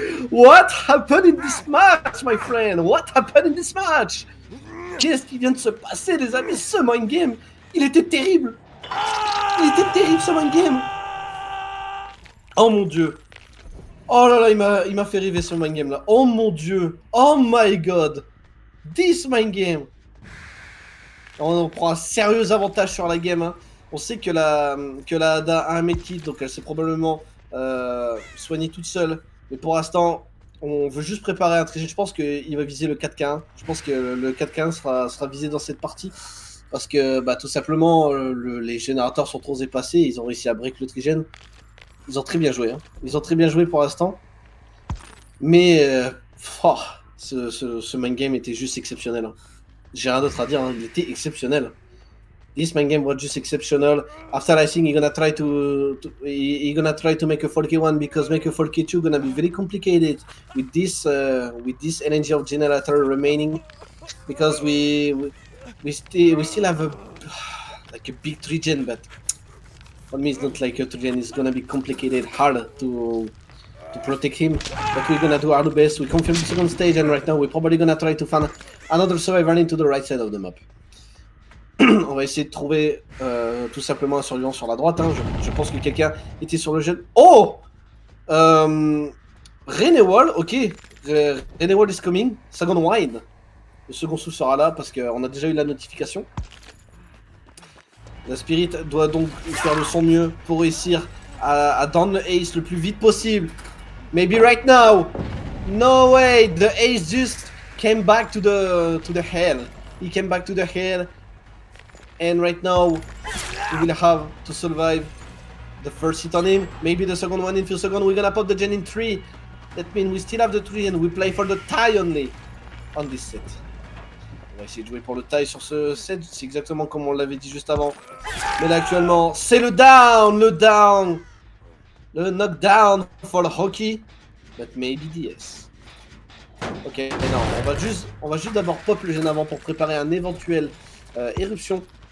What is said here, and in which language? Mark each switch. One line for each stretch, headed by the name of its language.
English: What happened in this match, my friend? What happened in this match?
French: Qu'est-ce qui vient de se passer, les amis? Ce mind game, il était terrible. Il était terrible, ce mind game. Oh mon dieu. Oh là là, il m'a fait rêver ce mind game là. Oh mon dieu.
English: Oh my god. This mind game.
French: On prend un sérieux avantage sur la game. Hein. On sait que la Ada a un medkit, donc elle s'est probablement soignée toute seule. Mais pour l'instant, on veut juste préparer un trigé. Je pense qu'il va viser le 4K1. Je pense que le 4K1 sera visé dans cette partie. Parce que bah, tout simplement, les générateurs sont trop dépassés. Ils ont réussi à break le trigène. Ils ont très bien joué. Hein. Ils ont très bien joué pour l'instant. Mais ce mind game était juste exceptionnel. Hein. J'ai rien d'autre à dire. Hein. Il était exceptionnel.
English: This mind game was just exceptional. After I think he's gonna try to make a Folky one because make a Folky 2 gonna be very complicated with this energy of generator remaining because we still have a big regen, but for me it's not like a regen. It's gonna be complicated, hard to protect him. But we're gonna do our best. We confirm the second stage, and right now we're probably gonna try to find another survivor into the right side of the map.
French: On va essayer de trouver tout simplement un survivant sur la droite. Hein. Je pense que quelqu'un était sur le jet. Oh Renewal, ok.
English: Renewal is coming. Second wide.
French: Le second sous sera là parce qu'on a déjà eu la notification. La Spirit doit donc faire de son mieux pour réussir à
English: down the ace
French: le plus vite possible.
English: Maybe right now. No way. The ace just came back to the hell. He came back to the hell. And right now, we will have to survive the first hit on him. Maybe the second one in few seconds. We're gonna pop the gen in 3. That means we still have the 3 and we play for the tie only on this set.
French: On va essayer de jouer pour le tie sur ce set. C'est exactement comme on l'avait dit juste avant. Mais là actuellement, c'est le down. Le knockdown
English: for the hockey. But maybe DS.
French: Ok, mais non, on va juste d'abord pop le gen avant pour préparer un éventuel éruption.